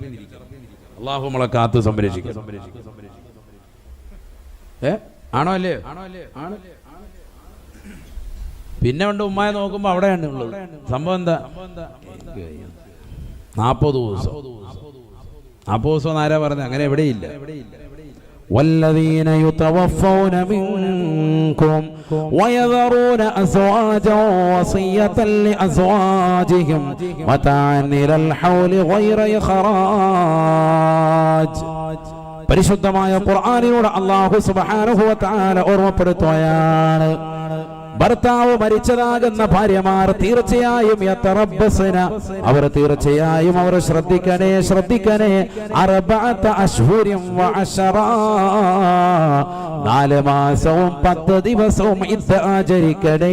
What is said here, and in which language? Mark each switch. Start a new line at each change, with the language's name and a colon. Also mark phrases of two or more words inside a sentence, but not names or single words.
Malayalam: അള്ളാഹു നമ്മളെ കാത്ത് സംരക്ഷിക്കും. ആണോ അല്ലേ? പിന്നെ ഉണ്ട് ഉമ്മായ നോക്കുമ്പോ അവിടെയാണ് ഉള്ളത്. സംഭവം എന്താ? 40 ദിവസം. 40 ദിവസം ആരാ പറഞ്ഞത്? അങ്ങനെ എവിടെയില്ല.
Arabic: والذين يتوفون منكم ويذرون أزواجا وصية لأزواجهم متاعا إلى الحول غير إخراج.
Malayalam: പരിശുദ്ധമായ ഖുർആനിലൂടെ അല്ലാഹു
Arabic: سبحانه وتعالى
Malayalam: ഓർമ്മപ്പെടുത്തുകയാണ്, ഭർത്താവ് മരിച്ചതാകുന്ന ഭാര്യമാർ തീർച്ചയായും അവർ തീർച്ചയായും അവർ ശ്രദ്ധിക്കണേ 4
Arabic: أشهر وعشرا
Malayalam: 4 മാസവും 10 ദിവസവും ഇദ്ദ ആചരിക്കണേ.